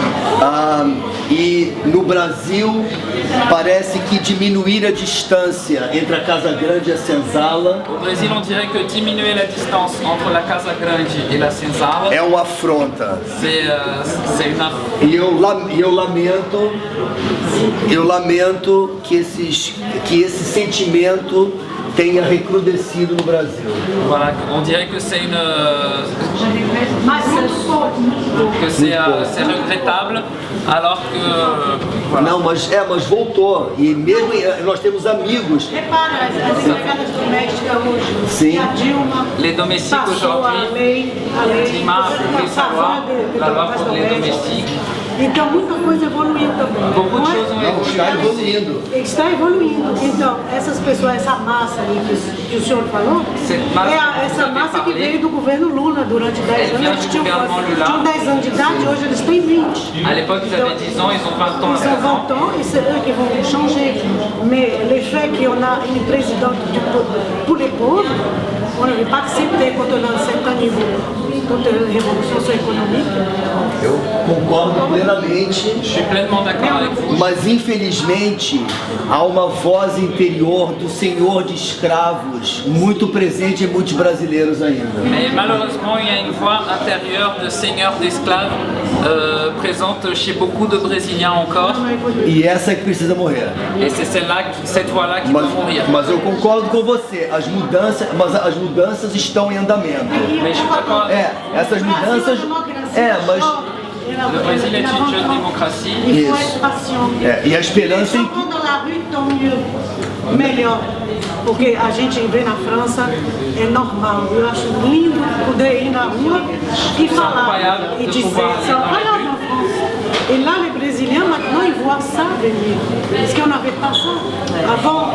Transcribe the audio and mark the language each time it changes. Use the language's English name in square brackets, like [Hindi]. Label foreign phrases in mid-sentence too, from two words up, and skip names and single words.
[Portuguese] E no Brasil parece que diminuir a distância entre a Casa Grande e a Senzala [French] Au Brésil, on dirait que diminuer la distance entre la Casa Grande et la Senzala, [Portuguese] é uma afronta. [French] c'est une affront. [Portuguese] E eu lamento que esse sentimento tenha recrudescido no Brasil. [French] Voilà, on dirait que c'est c'est regrettable, alors que voilà. [Portuguese] Não, mas voltou. E mesmo nós temos amigos. Repara, as empregadas domésticas hoje. Sim. A Dilma [French] Les domestiques [Portuguese] passou a [French] aujourd'hui, [Portuguese] lei [French] Dilma a fait valoir la loi pour les domestiques. [Portuguese] Então muita coisa evoluiu também. [French] Beaucoup de choses ont [Portuguese] Está [French] évolué. [Portuguese] evoluindo. Está evoluindo. Então, essas pessoas, essa massa aí que o senhor falou, [French] Cette masse [Portuguese] é essa [French] que [Portuguese] massa que [French] parlé. [Portuguese] veio do governo Lula durante 10 anos. [French] vient [Portuguese] Eles [French] du [Portuguese] tinham [French] gouvernement Lula. [Portuguese] 10 anos de idade, hoje eles têm 20. [French] À l'époque, ils avaient 10 ans, ils ont 20 ans. Ils ont 20 ans et c'est eux qui vont changer. Mais le fait qu'on a une présidente pour les pauvres, on ne veut pas accepter quand on a un certain niveau, quand il y a une révolution économique. [Portuguese] Eu concordo plenamente. [French] Je suis pleinement d'accord avec vous. [Portuguese] Mas infelizmente há uma voz interior do senhor de escravos muito presente em muitos brasileiros ainda. [French] Mais malheureusement, il y a une voix intérieure de seigneur d'esclaves présente chez beaucoup de Brésiliens encore. [Portuguese] E essa é que precisa morrer. [French] Et c'est cette voix-là qui doit mourir. [Portuguese] Mas eu concordo com você. As mudanças estão em andamento. [French] Mais je suis d'accord. [Portuguese] Essas mudanças. Mas [French] Le Brésil est une jeune démocratie. Il faut [Portuguese] Isso. [French] être patient. [Portuguese] E a esperança [French] Les [Portuguese] em [French] gens vont dans la rue, tant mieux, [Portuguese] melhor. Porque a gente vê na França, é normal. Eu acho lindo poder ir na rua e falar e dizer, [French] c'est incroyable en France. Et là, les Brésiliens, maintenant, ils voient ça venir. Parce qu'on n'avait pas ça avant.